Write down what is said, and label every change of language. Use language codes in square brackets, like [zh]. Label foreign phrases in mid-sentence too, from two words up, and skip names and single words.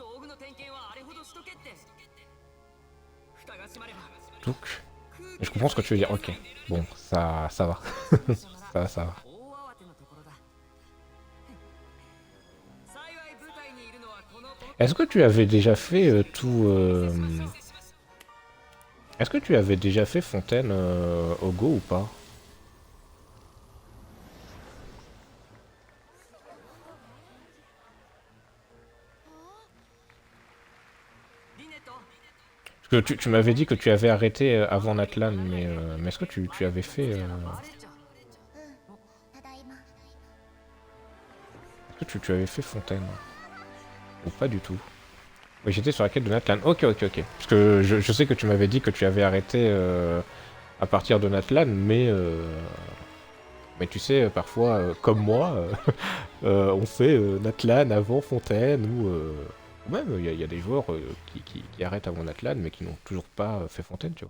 [ja] の点検はあれほどしとけって蓋が閉まれば [fr] Donc, je comprends ce que tu veux dire. Ok, bon, ça va. Ça va. [ja] 大慌てのところだ幸い舞台にいるのはこの僕 [fr] Est-ce que tu avais déjà fait tout... Est-ce que tu avais déjà fait Fontaine au Go ou pas? [ja] リネット [fr] Parce que tu m'avais dit que tu avais arrêté avant Natlan, mais est-ce que tu avais fait... [ja] あれっちゃただいま [fr] Est-ce que tu avais fait Fontaine? Ou pas du tout? Oui, j'étais sur la quête de Natlan. Ok. Parce que je sais que tu m'avais dit que tu avais arrêté à partir de Natlan, mais tu sais, parfois, comme moi, on fait Natlan avant Fontaine, ou même, il y a des joueurs qui arrêtent avant Natlan, mais qui n'ont toujours pas fait Fontaine, tu vois.